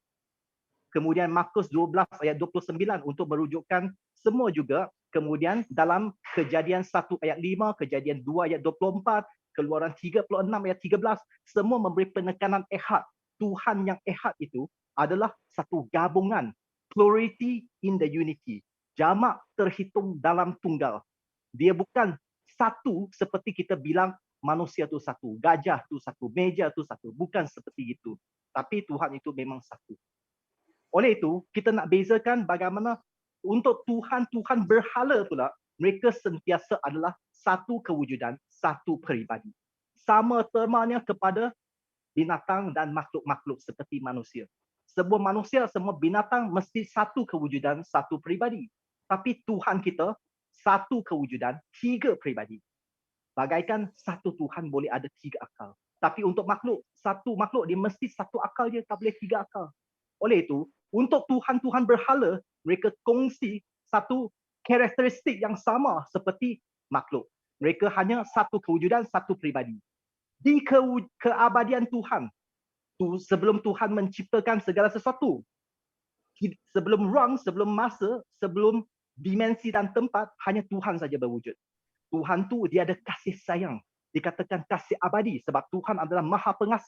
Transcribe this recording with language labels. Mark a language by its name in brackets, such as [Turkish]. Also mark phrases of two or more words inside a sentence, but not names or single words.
[Malay] Kemudian Markus 12 ayat 29 untuk merujukkan semua juga. Kemudian dalam Kejadian 1 ayat 5, Kejadian 2 ayat 24, Keluaran 36 ayat 13, semua memberi penekanan ehad. Tuhan yang ehad itu adalah satu gabungan. [English] Plurality in the unity. [Malay] Jamak terhitung dalam tunggal. Dia bukan satu seperti kita bilang manusia itu satu, gajah itu satu, meja itu satu. Bukan seperti itu. Tapi Tuhan itu memang satu. Oleh itu, kita nak bezakan bagaimana untuk Tuhan-Tuhan berhala pula, mereka sentiasa adalah satu kewujudan, satu peribadi. Sama termanya kepada binatang dan makhluk-makhluk seperti manusia. Sebuah manusia, semua binatang mesti satu kewujudan, satu peribadi. Tapi Tuhan kita, satu kewujudan, tiga peribadi. Bagaikan satu Tuhan boleh ada tiga akal. Tapi untuk makhluk, satu makhluk dia mesti satu akal je, tak boleh tiga akal. Oleh itu, untuk Tuhan-Tuhan berhala, mereka kongsi satu karakteristik yang sama seperti makhluk. Mereka hanya satu kewujudan, satu peribadi. Di keabadian Tuhan, sebelum Tuhan menciptakan segala sesuatu, sebelum ruang, sebelum masa, sebelum dimensi dan tempat, hanya Tuhan saja berwujud. Tuhan tu dia ada kasih sayang. Dikatakan kasih abadi sebab Tuhan adalah maha pengasih.